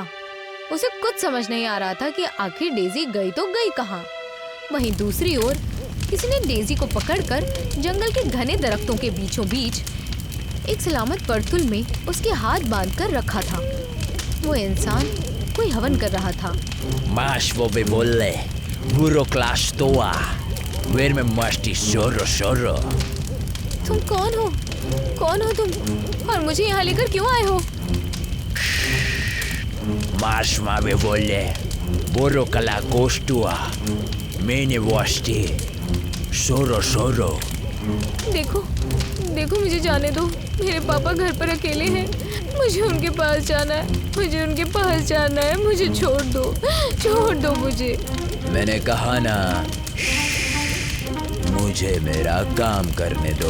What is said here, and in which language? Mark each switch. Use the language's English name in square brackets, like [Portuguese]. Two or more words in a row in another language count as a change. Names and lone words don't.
[Hindi] उसे कुछ समझ नहीं आ रहा था कि आखिर डेजी गई तो गई कहाँ। वहीं दूसरी ओर किसी ने डेजी को पकड़कर जंगल के घने दरख्तों के बीचों बीच एक सलामत परतुल में उसके हाथ बांधकर रखा था। वो इंसान कोई हवन कर रहा था। Mas vove volle, burro clash toa, verme masti sorro sorro. तुम कौन हो? कौन हो तुम? और मुझे यहाँ लेकर क्यों आए हो? Mas mave volle, burro kala kostua, mene vasti, sorro sorro. देखो, देखो मुझे जाने दो। मेरे पापा घर पर अकेले हैं। मुझे उनके पास जाना है, मुझे उनके पास जाना है। मुझे छोड़ दो, छोड़ दो मुझे। मैंने कहा ना, मुझे मेरा काम करने दो।